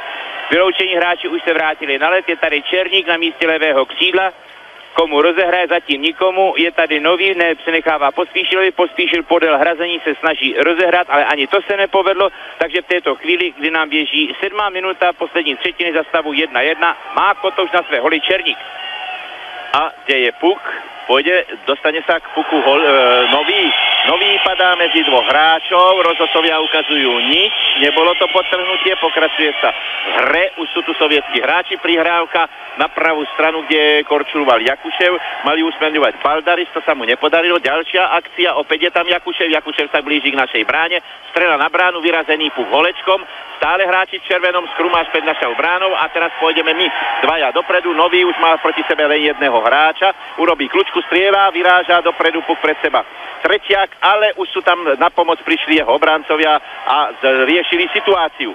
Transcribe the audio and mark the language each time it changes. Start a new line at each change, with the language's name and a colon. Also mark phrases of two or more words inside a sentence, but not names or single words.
Czech: Vyloučení hráči už se vrátili na led, je tady Černík na místě levého křídla, komu rozehraje, zatím nikomu, je tady nový, nepřenechává Pospíšilovi, Pospíšil podél hrazení se snaží rozehrát, ale ani to se nepovedlo, takže v této chvíli, kdy nám běží 7. minuta poslední třetiny za stavu 1-1, má Kotouč na své holi Černík. A kde je puk?
Slovak: Pôjde, dostane sa k puku nový padá medzi dvoch hráčov, rozhodcovia ukazujú nič, nebolo to podtrhnutie, pokračuje sa v hre, už sú tu sovietskí hráči, prihrávka na pravú stranu, kde korčuloval Jakušev, mali usmerňovať Baldaris, to sa mu nepodarilo, ďalšia akcia, opäť je tam Jakušev sa blíži k našej bráne, strela na bránu, vyrazený puk holečkom, stále hráči v červenom, Skrumáš pred našou bránou a teraz pôjdeme my dvaja dopredu, nový už má proti sebe len jedného hráča, urobí kľúčku, strieľa, vyráža dopredu puk pred seba Tretiak, ale už sú tam na pomoc prišli jeho obrancovia a riešili situáciu.